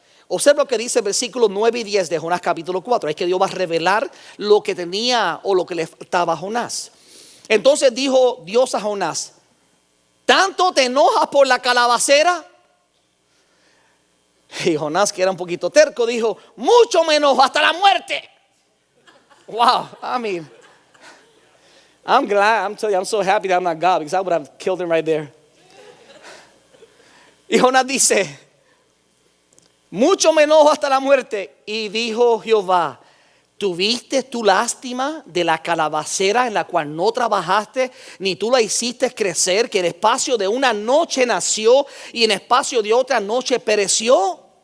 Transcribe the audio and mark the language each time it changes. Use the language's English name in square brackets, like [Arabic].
[Spanish] Observa lo que dice el versículo 9 y 10 de Jonás capítulo 4. Es que Dios va a revelar lo que tenía o lo que le faltaba a Jonás. Entonces dijo Dios a Jonás, ¿tanto te enojas por la calabacera? Y Jonás, que era un poquito terco, dijo, mucho me enojo, hasta la muerte. [English] Wow, I mean, I'm glad, I'm telling you, I'm so happy that I'm not God, because I would have killed him right there. [Spanish] Y Jonás dice, mucho me enojo hasta la muerte. Y dijo Jehová, ¿tuviste tu lástima de la calabacera en la cual no trabajaste, ni tú la hiciste crecer, que en espacio de una noche nació y en espacio de otra noche pereció?